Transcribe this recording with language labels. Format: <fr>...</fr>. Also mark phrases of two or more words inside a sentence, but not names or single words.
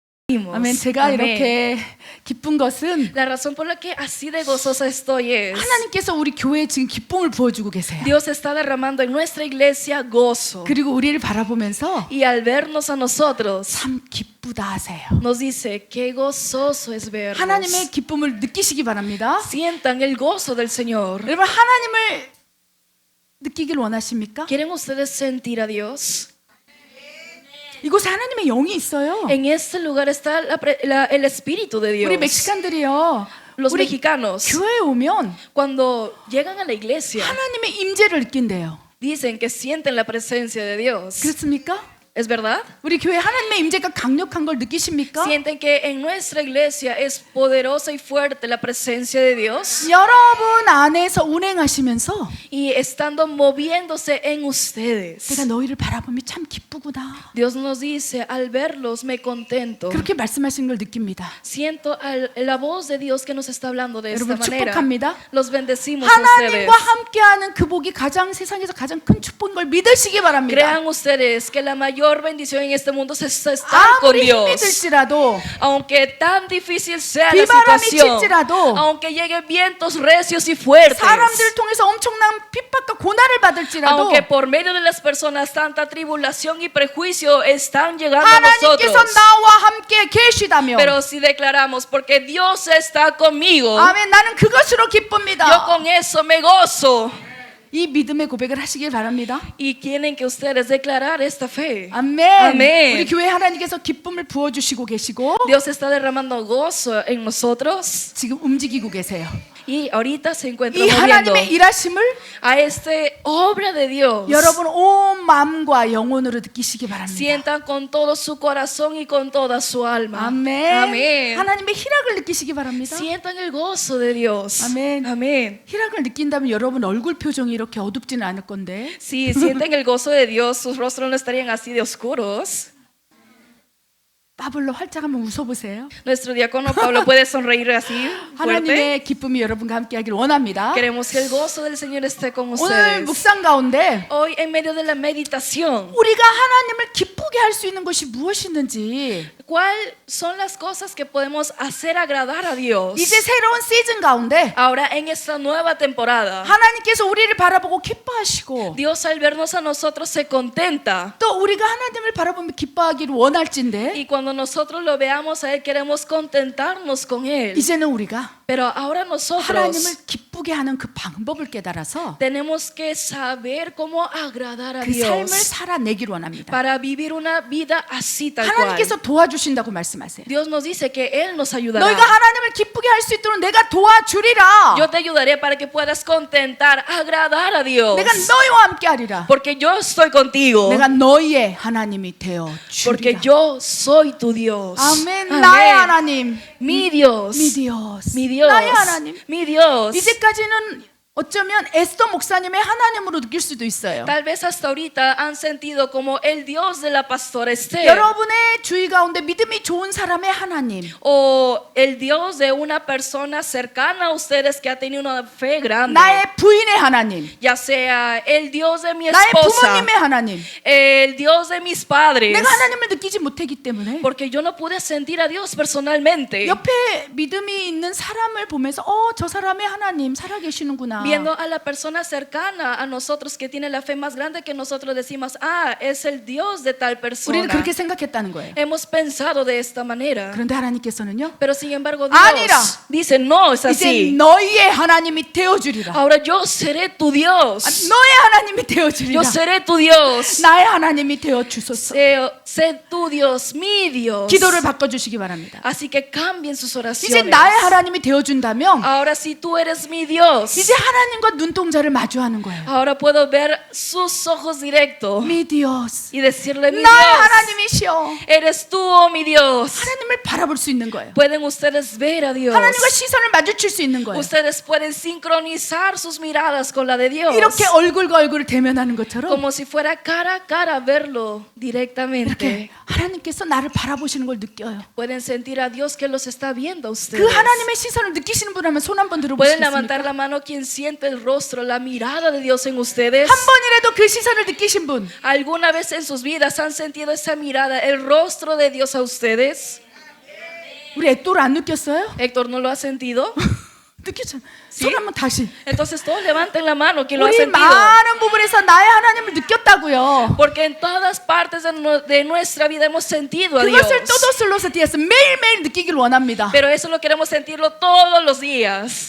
<ko>아멘. 제가</ko> <es>Amén.</es> <ko>이렇게 기쁜 것은</ko> <es>La razón por la que así de gozosa estoy es</es> <ko>하나님께서 우리 교회에 지금 기쁨을 부어주고 계세요.</ko> <es>Dios está derramando en nuestra iglesia gozo.</es> <ko>그리고 우리를 바라보면서</ko> <es>Y al vernos a nosotros,</es> <ko>참 기쁘다 하세요.</ko> <es>nos dice, qué gozoso es vernos.</es> <ko>하나님의 기쁨을 느끼시기 바랍니다.</ko> <es>Sientan el gozo del Señor.</es> <ko>여러분 하나님을 느끼길 원하십니까?</ko> <es>¿Quieren ustedes sentir a Dios?</es> <ko>이곳에 하나님의 영이 있어요.</ko> <es>En este lugar está el Espíritu de</es> <ko>우리</ko> <es>Dios.</es> <ko>멕시칸들이요.</ko> <es>Los</es> <ko>우리</ko> <es>mexicanos,</es> <ko>교회에 오면</ko> <es>cuando llegan a la iglesia,</es> <ko>하나님의 임재를 느낀대요.</ko> <es>dicen que sienten la presencia de Dios.</es> <ko>그렇습니까?</ko> <es>¿Es verdad?</es> <ko>우리 교회 하나님의 임재가 강력한 걸 느끼십니까?</ko> <es>¿Sienten que en nuestra iglesia es poderosa y fuerte la presencia de Dios?</es> <ko>여러분 안에서 운행하시면서</ko> <es>Y estando moviéndose en ustedes,</es> <ko>내가 너희를 바라보면 참 기쁘구나.</ko> <es>Dios nos dice, al verlos me contento.</es> <ko>그렇게 말씀하시는 걸 느낍니다.</ko> <es>Siento la voz de Dios que nos está hablando de esta</es> <ko>여러분</ko> <es>manera.</es> <ko>축복합니다.</ko> <es>Los bendecimos a ustedes.</es> <ko>하나님과 함께하는 그 복이 가장 세상에서 가장 큰 축복인 걸 믿으시기 바랍니다.</ko> <es>Crean ustedes que la mayor bendición en este mundo es estar con</es> <ko>아무리 힘이</ko> <es>Dios.</es> <ko>들지라도</ko> <es>Aunque tan difícil sea la</es> <ko>비바람이</ko> <es>situación,</es> <ko>칠지라도</ko> <es>aunque lleguen vientos recios y fuertes,</es> <ko>사람들을 통해서 엄청난 핍박과 고난을 받을지라도</ko> <es>aunque por medio de las personas tanta tribulación y prejuicio están llegando a</es> <ko>하나님께서</ko> <es>nosotros,</es> <ko>나와 함께 계시다며</ko> <es>pero si declaramos, porque Dios está conmigo,</es> <ko>아멘. 나는 그것으로</ko> <es>yo</es> <ko>기쁩니다.</ko> <es>con eso me gozo.</es> <ko>이 믿음의 고백을 하시길 바랍니다.</ko> <es>Y tienen que ustedes declarar esta fe.</es> <ko>아멘. 아멘. 우리 교회 하나님께서 기쁨을 부어주시고 계시고</ko> <es>Dios está derramando gozo en nosotros</es> <ko>지금 움직이고 계세요.</ko> <es>y ahorita se encuentra</es> <ko>이</ko> <es>moviendo</es> <ko>하나님의 일하심을</ko> <es>a esta obra de Dios.</es> <ko>여러분 온 마음과 영혼으로 느끼시기 바랍니다.</ko> <es>Sientan con todo su corazón y con toda su alma.</es> <ko>아멘.</ko> <es>Amén.</es> <ko>하나님의 희락을 느끼시기 바랍니다.</ko> <es>Sientan el gozo de Dios. Amén. Amén.</es> <ko>희락을 느낀다면 여러분 얼굴 표정이 이렇게 어둡지는 않을 건데.</ko> <es>Si sienten el gozo de Dios, sus rostros no estarían así de oscuros.</es> <ko>빠블로 활짝 한번 웃어보세요.</ko> <es>Nuestro diácono Pablo puede sonreír así fuerte.</es> <ko>하나님의 기쁨이 여러분과 함께하기를 원합니다.</ko> <es>Queremos que el gozo del Señor esté con</es> <ko>오늘</ko> <es>ustedes.</es> <ko>묵상 가운데</ko> <es>Hoy en medio de la meditación,</es> <ko>우리가 하나님을 기쁘게 할 수 있는 것이 무엇이든지</ko> <es>¿cuáles son las cosas que podemos hacer agradar a Dios?</es> <ko>이제 새로운 시즌 가운데</ko> <es>Ahora en esta nueva temporada,</es> <ko>하나님께서 우리를 바라보고 기뻐하시고</ko> <es>Dios al vernos a nosotros se contenta.</es> <ko>또 우리가 하나님을 바라보며 기뻐하기를 원할진데</ko> <es>Y cuando nosotros lo veamos a Él, queremos contentarnos con Él.</es> <ko>이제는 우리가</ko> <es>Pero ahora nosotros</es> <ko>하나님을 기쁘게 하는 그 방법을 깨달아서</ko> <es>tenemos que saber cómo agradar a</es> <ko>그 삶을</ko> <es>Dios</es> <ko>살아내기를 원합니다.</ko> <es>para vivir una vida así tal cual.</es> <ko>하나님께서 도와주신다고 말씀하세요.</ko> <es>Dios nos dice que Él nos ayudará.</es> <ko>너희가 하나님을 기쁘게 할 수 있도록 내가 도와주리라.</ko> <es>Yo te ayudaré para que puedas contentar, agradar a Dios.</es> <ko>내가 너희와 함께하리라.</ko> <es>Porque yo estoy contigo.</es> <ko>내가 너희의 하나님이 되어</ko> <es>Porque</es> <ko>주리라.</ko> <es>yo soy tu Dios.</es> <ko>아멘. 나의 하나님.</ko> <es>Mi Dios. Mi Dios. Mi Dios.</es> <ko>나의 하나님.</ko> <es>Mi Dios.</es> <ko>이제까지는 어쩌면 에스더 목사님의 하나님으로 느낄 수도 있어요.</ko> <es>Tal vez hasta ahorita han sentido como el Dios de la pastora Esther</es> <ko>여러분의 주위 가운데 믿음이 좋은 사람의 하나님.</ko> <es>o el Dios de una persona cercana a ustedes que ha tenido una fe grande.</es> <ko>나의 부인의 하나님.</ko> <es>Ya sea el Dios de mi</es> <ko>나의</ko> <es>esposa,</es> <ko>부모님의 하나님.</ko> <es>el Dios de mis padres.</es> <ko>내가 하나님을 느끼지 못하기 때문에</ko> <es>Porque yo no pude sentir a Dios personalmente.</es> <ko>옆에 믿음이 있는 사람을 보면서 저 사람의 하나님 살아계시는구나.</ko> <es>Viendo a la persona cercana a nosotros que tiene la fe más grande que nosotros, decimos, es el Dios de tal persona.</es> <ko>우리는 그렇게 생각했다는 거예요.</ko> <es>Hemos pensado de esta manera.</es> <ko>그런데 하나님께서는요.</ko> <es>Pero sin embargo Dios</es> <ko>아니라.</ko> <es>dice, no es</es> <ko>이제</ko> <es>así.</es> <ko>너희의 하나님이 되어주리라.</ko> <es>Ahora yo seré tu Dios.</es> <ko>너의 하나님이 되어주리라.</ko> <es>Yo seré tu Dios.</es> <ko>나의 하나님이 되어주소서.</ko> <es>Sé tu Dios, mi Dios.</es> <ko>기도를 바꿔주시기 바랍니다.</ko> <es>Así que cambien sus</es> <ko>이제</ko> <es>oraciones.</es> <ko>나의 하나님이 되어준다면</ko> <es>Ahora si tú eres mi Dios,</es> <ko>이제 하나님과 눈동자를 마주하는 거예요.</ko> <es>ahora puedo ver sus ojos directos mi Dios. y decirle, mi</es> <ko>나의</ko> <es>Dios,</es> <ko>하나님이시여.</ko> <es>eres tú, oh mi Dios.</es> <ko>하나님을 바라볼 수 있는 거예요.</ko> <es>Pueden ustedes ver a Dios.</es> <ko>하나님과 시선을 마주칠 수 있는 거예요.</ko> <es>Ustedes pueden sincronizar sus miradas con la de Dios.</es> <ko>이렇게 얼굴과 얼굴을 대면하는 것처럼</ko> <es>Como si fuera cara a cara verlo directamente.</es> <ko>이렇게 하나님께서 나를 바라보시는 걸 느껴요.</ko> <es>Pueden sentir a Dios que los está viendo a</es> <ko>그</ko> <es>ustedes.</es> <ko>하나님의 시선을 느끼시는 분 하면 손 한번</ko> <es>Pueden levantar</es> <ko>들어보시겠습니까?</ko> <es>la mano quien siente el rostro, la mirada de Dios en ustedes.</es> <ko>한 번이라도 그 시선을 느끼신 분.</ko> <es>¿Alguna vez en sus vidas han sentido esa mirada, el rostro de Dios a ustedes?</es> <ko>우리 엑도를 안 느꼈어요?</ko> <es>Héctor, ¿no lo ha sentido?</es> <ko>느꼈잖아.</ko> <es>Sí.</es> <ko>손 한번 다시.</ko> <es>Entonces todos levanten la mano quien lo ha</es> <ko>우리</ko> <es>sentido.</es> <ko>많은 부분에서 나의 하나님을 느꼈다고요.</ko> <es>Porque en todas partes de nuestra vida hemos sentido a Dios.</es> <ko>그것을 또도슬로서 뒤에서 매일매일 느끼길 원합니다.</ko> <es>Pero eso lo queremos sentirlo todos los días.</es>